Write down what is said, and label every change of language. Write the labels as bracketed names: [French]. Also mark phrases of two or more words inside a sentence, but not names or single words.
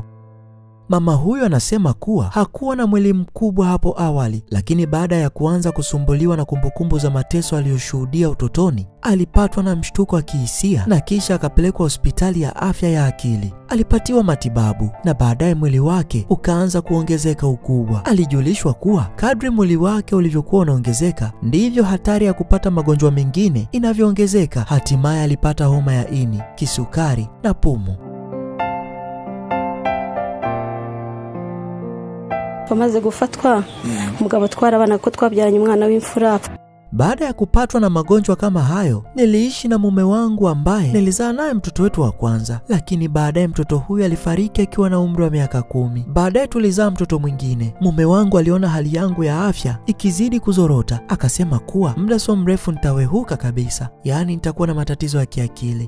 [Swahili] Mama huyu anasema kuwa hakuwa na mwili mkubwa hapo awali, lakini baada ya kuanza kusumbuliwa na kumbukumbu za mateso aliyoshuhudia utotoni, alipatwa na mshtuko wa kihisia na kisha akapelekwa hospitali ya afya ya akili. Alipatiwa matibabu na baadaye mwili wake ukaanza kuongezeka ukubwa. Alijulishwa kuwa kadri mwili wake ulivyokuwa unaongezeka ndivyo hatari ya kupata magonjwa mengine inavyoongezeka. Hatimaye alipata homa ya ini, kisukari na pumu. [Kinyarwanda] Bamaze gufatwa umugabo twarabana ko twabyaranye umwana w'imfura. [Swahili] Baada ya kupatwa na magonjwa kama hayo, niliishi na mume wangu ambaye nilizaa naye mtoto wetu wa kwanza, lakini baadaye mtoto huyu alifariki akiwa na umri wa miaka 10. Baadaye tulizaa mtoto mwingine. Mume wangu aliona hali yangu ya afya ikizidi kuzorota, akasema kuwa muda sio mrefu nitawehuka kabisa, yaani nitakuwa na matatizo ya kiakili.